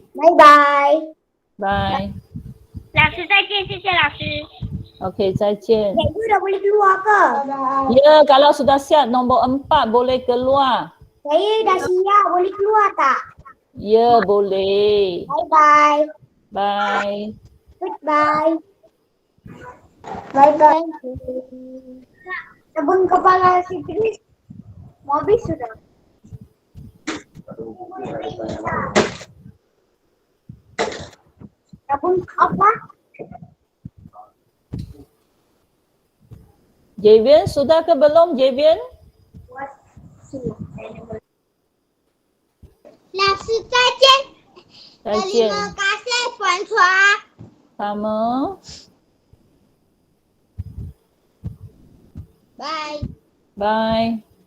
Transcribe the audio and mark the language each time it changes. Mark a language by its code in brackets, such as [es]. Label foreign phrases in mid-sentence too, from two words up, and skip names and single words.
[zh] 拜拜。拜。老师再见，谢谢老师。 OK， 再见。 [ms] Cikgu dah boleh keluar ke? Ya, kalau sudah siap nombor 4 boleh keluar. Saya dah siap, boleh keluar tak? Ya, boleh. [en] Bye-bye. Bye. Goodbye. Bye-bye. [ms] Sabun kepala si Chris mau habis sudah. Sabun apa? Javian, sudah ke belum Javian? [zh] 老师再见。再见。 [ms] Terima kasih Puan Chua. Sama. [en] Bye. Bye.